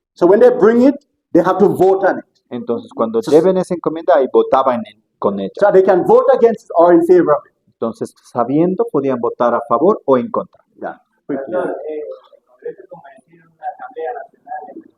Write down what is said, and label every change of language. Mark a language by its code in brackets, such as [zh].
[en] So when they bring it, they have to vote on it. [es] Entonces, cuando lleven esa encomienda, ahí votaban con ella. [en] So they can vote against it or in favor of it. [es] Entonces, sabiendo, podían votar a favor o en contra. Yeah. Pastor, el Congreso es como decir una Asamblea Nacional.